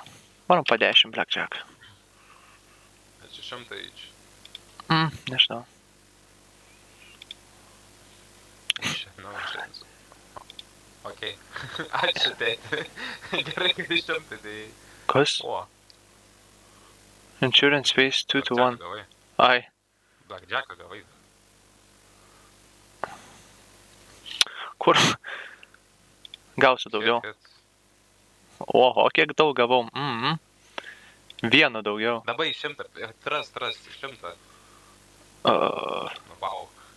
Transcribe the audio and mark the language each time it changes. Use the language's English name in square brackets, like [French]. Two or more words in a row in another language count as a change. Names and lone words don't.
[Lithuanian] Varom po 10 blackjack. Čia 100 each. Nežinau. Nu, šiandien. Okei. Ačiū, tėti. Gerai, kad iš 100, tai... Kas? O. [English] Insurance fees 2 to 1. [Lithuanian] Gavai. Ai. Blackjacką gavai. Kur? Gausiu daugiau. Oho, kiek daug gavau. Vienu daugiau. Dabar 100. Tras, 100. Nu, wow.